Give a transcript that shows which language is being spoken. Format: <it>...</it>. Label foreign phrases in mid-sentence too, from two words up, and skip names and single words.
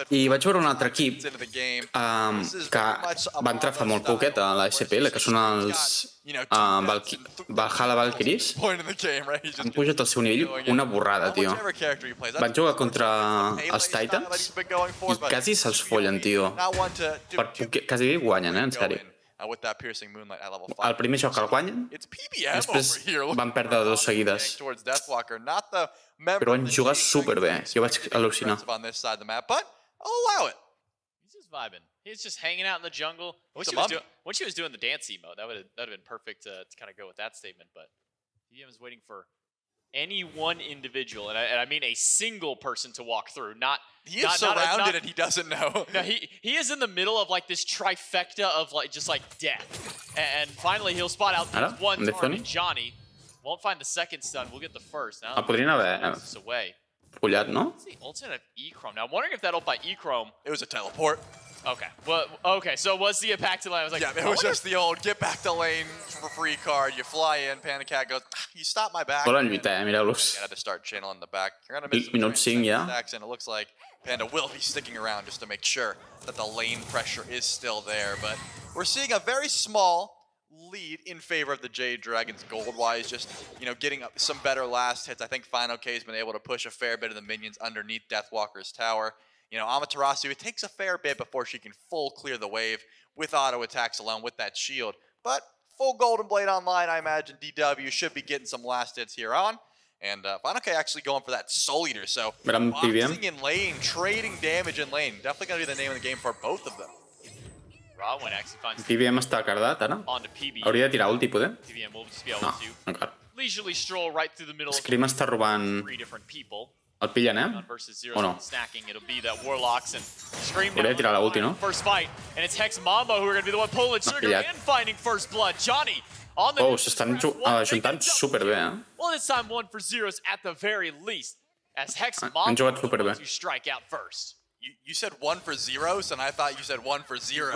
<ca>I vaig veure un altre equip que va entrar fa molt poquet a la SPL, que són els Valhalla Valkyries. Han pujat el seu nivell una borrada, tio. Van jugar contra els Titans i quasi se'ls follen, tio. Quasi guanyen, en sèrio. El primer joc el guanyen, després van perdre 2 seguides. Però van jugar superbé, jo vaig al·lucinar.</ca> <en>He's just vibing. He's just hanging out in the jungle. When she was doing the dance emote, that would have been perfect to kind of go with that statement. But PM is waiting for any one individual, and I mean a single person to walk through. He is surrounded and he doesn't know. No, he is in the middle of like this trifecta of like just like death. And finally he'll spot out these one target. Johnny won't find the second stun. We'll get the first. Now</en> <ca>podrien haver pullat, no?</ca> <en>What's the ultimate of E-Chrome? Now I'm wondering if that ult by E-Chrome. It was a teleport. Okay. Well, okay. So it was the back to lane. I was like, yeah, it was just the old get back to lane for free card. You fly in, Panic Cat goes, you stop my back.</en> <ca>Volen lluitar, mireu-los.</ca> <en>You had to start channeling the back. You're gonna miss</en> <ca>minuts 5 ja.</ca> <en>And it looks like Panda will be sticking around just to make sure that the lane pressure is still there. But we're seeing a very small lead in favor of the Jade Dragons gold-wise, just, getting up some better last hits. I think Final K's been able to push a fair bit of the minions underneath Deathwalker's tower. Amaterasu, it takes a fair bit before she can full clear the wave with auto attacks alone with that shield. But full Golden Blade online, I imagine DW should be getting some last hits here on. And Final K actually going for that Soul Eater, so boxing in lane, trading damage in lane. Definitely going to be the name of the game for both of them. Rotwin actually finds</en> <ca>PBM està cardat, ara? Hauria de tirar ulti, poder?</ca> <en>PBM will just be able to</en> <ca>encara.</ca> <en>leisurely stroll right through the middle</en> <ca>Scream està robant...</ca> <en>3 different people.</en> <ca>El pillen, O no?</ca> <en>Snacking. It'll be that Warlocks and Scream</en> <ca>hauria de tirar la ulti, no?</ca> <en>First fight, and it's Hex Mambo who are going to be the one pulling trigger and finding first blood. Johnny on the</en> <ca>s'estan juntant superbé,</ca> <en>Well, this time 1 for 0s at the very least, as Hex Mambo to strike out first. You said 1 for 0s, and I thought you said 1 for 0.</en>